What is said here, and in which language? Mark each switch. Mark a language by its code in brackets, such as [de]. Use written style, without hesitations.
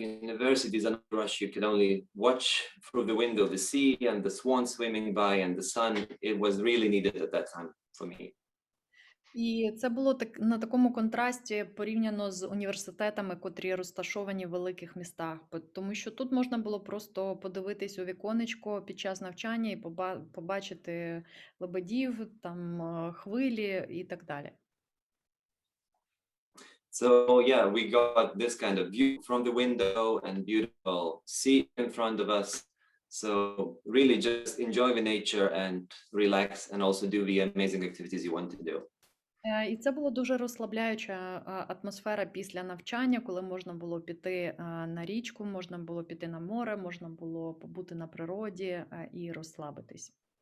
[en] Universities are not rush. You could only watch through the window the sea and the swans swimming by and the sun. It was really needed at that time for me. [uk] І це було на такому контрасті порівняно з університетами, котрі розташовані в великих містах, тому що тут можна було просто подивитись у віконечко під час навчання і побачити лебедів, там хвилі і так далі. [en] So yeah, we got this kind of view from the window and beautiful sea in front of us. So really just enjoy the nature and relax and also do the amazing activities you want to do. [uk] І це була дуже розслабляюча атмосфера після навчання, коли можна було піти на річку, можна було піти на море, можна було побути на природі і розслабитись.